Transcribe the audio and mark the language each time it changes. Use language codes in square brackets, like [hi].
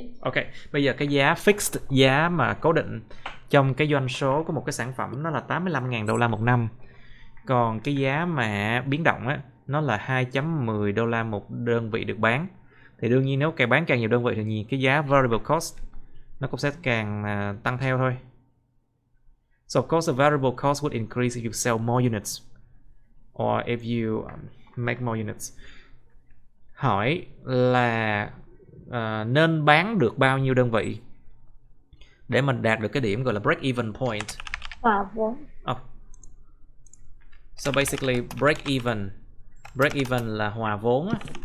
[vi] Ok, bây giờ cái giá fixed, giá mà cố định trong cái doanh số của một cái sản phẩm nó là 85.000 đô la một năm. Còn cái giá mà biến động á, nó là 2.10 đô la một đơn vị được bán. Thì đương nhiên nếu càng bán càng nhiều đơn vị thì cái giá variable cost nó cũng sẽ càng tăng theo thôi. [en] So of course the variable cost would increase if you sell more units or if you make more units. [vi] Hỏi là nên bán được bao nhiêu đơn vị để mình đạt được cái điểm gọi là break even point. Vốn. [en] So basically [vi] break even là hòa vốn á.